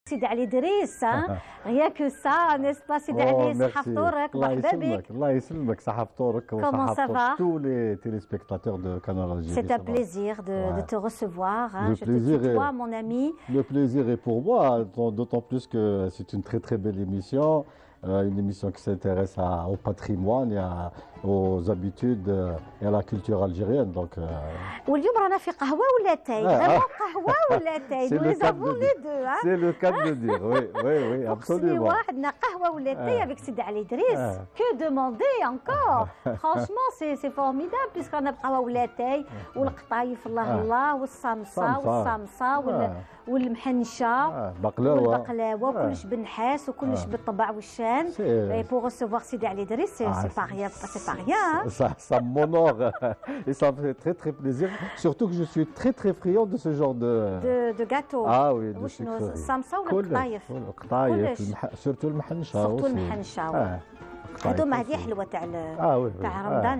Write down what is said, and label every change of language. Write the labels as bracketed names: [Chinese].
[Arabic] سيدي علي دريس [French] rien que ça n'est-ce pas [Arabic] سيدي علي صحة فطورك مرحبا بك. الله يسلمك صحة فطورك [French] Comment ça va? tous les téléspectateurs de Canal Algérie. C'est un plaisir de te recevoir. Le je plaisir te tutoie, mon ami. Le plaisir est pour moi, d'autant plus que c'est une très très belle émission. Une émission qui s'intéresse au patrimoine et aux habitudes et à la culture algérienne. Donc, [Arabic] واليوم رانا في قهوة ولا تاي؟ قهوة ولا تاي؟ [French] Nous les avons les deux. C'est le cas de dire, oui, absolument. [Arabic] عندنا قهوة ولا تاي avec Sidi Ali Idriss. [French] Que demander encore? Franchement, c'est formidable puisqu'on a [Arabic] قهوة ولا تاي والقطايف الله والصمصة والصمصة والمحنشة والبقلاوة وكلش بالنحاس وكلش بالطبع والشان. [French] Et pour recevoir Sidi Ali Idriss, c'est pas rien. Ça m'honore et ça me fait très très plaisir. Surtout que je suis très très friand de ce genre de gâteau. Ah oui, de sucreries. [Arabic] الصمصة والقطايف. surtout المحنشة. surtout المحنشة. هذوما هذه حلوه تاع رمضان.